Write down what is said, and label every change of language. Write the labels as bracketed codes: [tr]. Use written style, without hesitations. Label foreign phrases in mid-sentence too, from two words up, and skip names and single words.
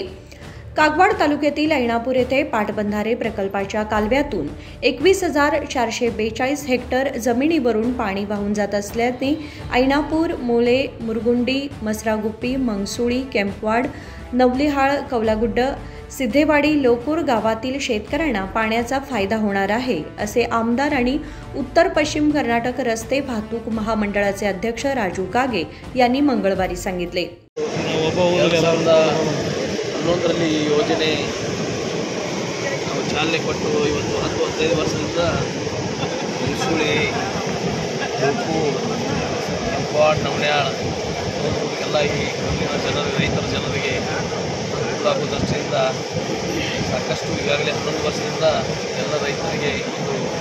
[mr] कागवाड तालुक्यातील ऐनापूर येथे पाटबंधारे प्रकल्पाच्या कालव्यातून 21,442 हेक्टर जमिनीवरून पाणी वाहून जात असल्याने ऐनापूर, मोले, मुरगुंडी, मसरागुप्पी, मंगसुळी, केंपवाड, नवलिहाळ, कवलागुड्ड, सिद्धेवाडी, लोकूर गावातील शेतकऱ्यांना पाण्याचा फायदा होणार आहे, असे आमदार आणि उत्तर पश्चिम कर्नाटक रस्ते वाहतूक महामंडळाचे अध्यक्ष राजू कागे यांनी मंगळवारी सांगितले। [kn] ರಲ್ಲಿ ಯೋಜನೆ ನಾವು ಚಾಲನೆ ಕೊಟ್ಟು ಇವತ್ತು 10-15 ವರ್ಷದಿಂದ ಮಂಗಸೂಳಿ, ಲೋಕೂರ್, ಕೆಂಪವಾಡ್, ನವಲ್ಯಾಳ ಎಲ್ಲ ಈ ರೈತರ ಜನರಿಗೆ ಅನುಕೂಲ ದೃಷ್ಟಿಯಿಂದ ಸಾಕಷ್ಟು ಈಗಾಗಲೇ 11 ವರ್ಷದಿಂದ ಎಲ್ಲ ರೈತರಿಗೆ ಒಂದು